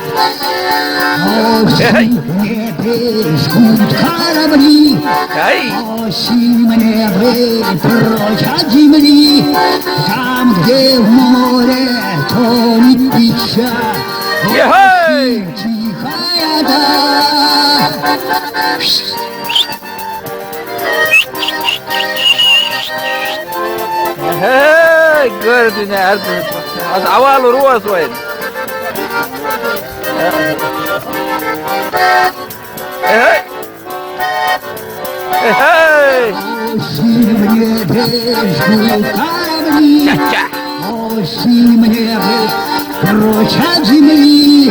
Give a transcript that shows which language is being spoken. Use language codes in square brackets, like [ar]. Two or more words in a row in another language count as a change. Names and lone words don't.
[ru] Осень в небе жгут корабли. Осень в небе прочь от земли. Там, где в море тонет печаль. Осень тихая даль. [tr] Hey, gördün ya. Az avalı ruhas var. Hey. Hey. [ru] Осень в небе жгут корабли. Ча-ча. Осень в небе прочь от земли.